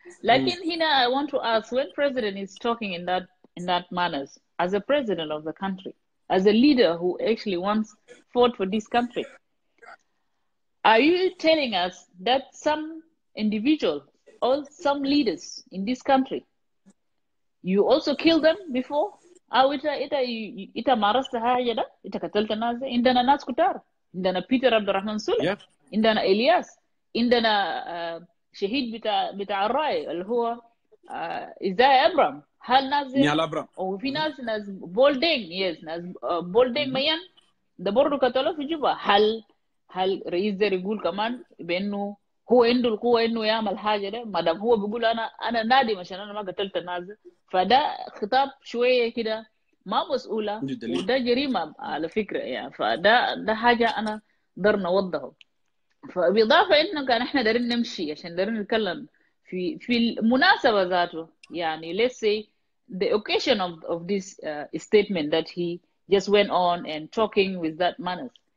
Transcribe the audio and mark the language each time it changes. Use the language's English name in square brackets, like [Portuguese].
[English] لكن هنا I want to ask, when president is talking in that manners, as a president of the country, as a leader who actually once fought for this country, are you telling us that some individuals or some leaders in this country, you also killed them before? [Arabic] أو إنت مارست حاجة ده؟ إنت قتلت الناس ده؟ عندنا ناس كتار. عندنا بيتر عبد الرحمن سولة. عندنا إلياس. عندنا شهيد بتاع الراي اللي هو إزاي أبرام. هل ناس نيال أبرام. وفي ناس بولدين. يس ناس بولدين ميان ده برضه قتلوه في جوبا. هل رئيس ده يقول كمان بأنه هو عنده القوة إنه يعمل حاجة ده؟ ما دام هو بيقول أنا نادم عشان أنا ما قتلت الناس ده. فده خطاب شوية كده ما مسؤولة، وده جريمة على فكرة يعني. فده حاجة أنا قدر نوضحه. فبإضافة إنه كان إحنا دارين نمشي عشان دارين نتكلم في المناسبة ذاته يعني. [English] let's say the occasion of this statement that he just went on and talking with that manners.